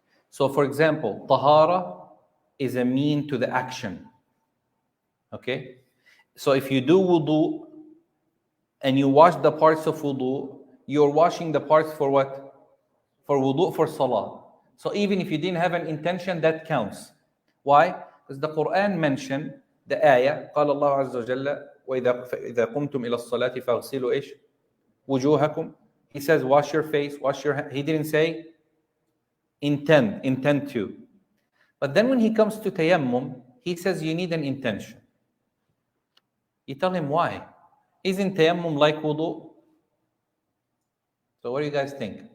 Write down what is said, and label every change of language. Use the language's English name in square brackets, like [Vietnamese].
[English] So, for example, tahara is a mean to the action. Okay? So, if you do wudu and you wash the parts of wudu, you're washing the parts for what? For wudu, for salah. So, even if you didn't have an intention, that counts. Why? Because the Quran mentioned the ayah, [Arabic] قال الله عز وجل وإذا قمتم إلى الصلاة فاغسلوا إيش؟ وجوهكم. [English] He says, wash your face, wash your hands. He didn't say, intend to. But then when he comes to tayammum, he says you need an intention. You tell him why. Isn't tayammum like wudu? So what do you guys think?